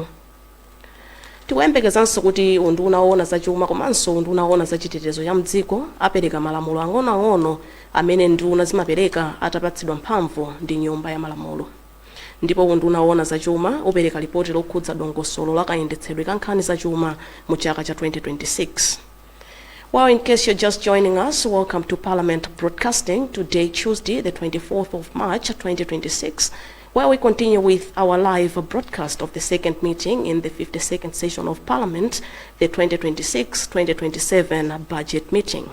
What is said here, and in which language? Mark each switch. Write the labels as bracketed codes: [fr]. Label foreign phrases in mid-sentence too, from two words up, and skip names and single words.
[ny] Tikuyembekezanso kuti unduna woona za chuma komanso unduna woona za chitetezo cha mdziko apereka malamulo ang'onoang'ono amene nduna zimapereka atapatsidwa mphamvu ndi nyumba ya malamulo. Ndipo unduna woona za chuma upereka lipoti lokhudza dongosolo la kayendetsedwe ka nkhani za chuma mu chaka cha 2026. [en] Well, in case you're just joining us, welcome to Parliament Broadcasting. Today, Tuesday, the 24th of March, 2026, where we continue with our live broadcast of the second meeting in the 52nd session of Parliament, the 2026-2027 budget meeting.